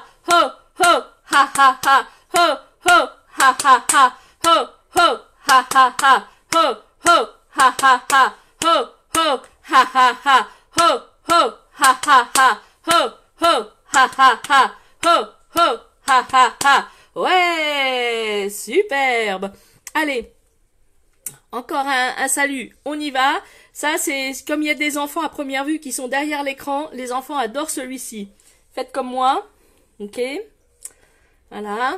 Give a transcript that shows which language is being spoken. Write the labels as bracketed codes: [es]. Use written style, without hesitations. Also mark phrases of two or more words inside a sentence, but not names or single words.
[fr] ho ho ha ha ha, ho ho ha ha ha, ho ho ha ha ha, ho ho ha ha ha, ho ho ha ha ha, ho ho ha ha ha, ho ho ha ha ha, ho ho ha ha ha. Ouais, superbe. Allez, encore un salut, on y va. Ça, c'est comme il y a des enfants à première vue qui sont derrière l'écran, les enfants adorent celui-ci. Faites comme moi, ok? Voilà.